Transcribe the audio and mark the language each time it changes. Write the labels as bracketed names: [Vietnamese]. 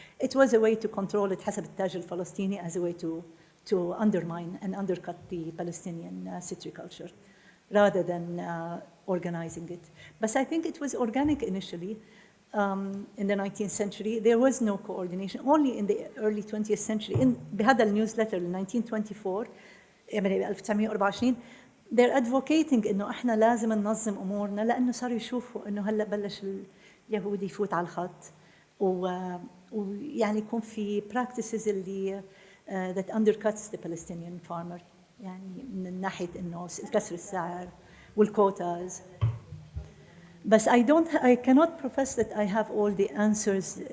[English] It was a way to control it [Arabic] حسب التاجر الفلسطيني [English] as a way to undermine and undercut the Palestinian city culture rather than organizing it. But I think it was organic initially. In the 19th century, there was no coordination. [Arabic] Only in the early 20th century, بهذا النيوزلتر 1924 يعني 1924 [English] they're advocating [Arabic] إنه إحنا لازم ننظم أمورنا، لأنه صاروا يشوفوا إنه هلا بلش اليهودي يفوت على الخط ويعني يكون في practices اللي [English] that undercuts the Palestinian farmer، [Arabic] يعني من ناحية إنه كسر السعر والكوتاز. [English] But I cannot profess that I have all the answers.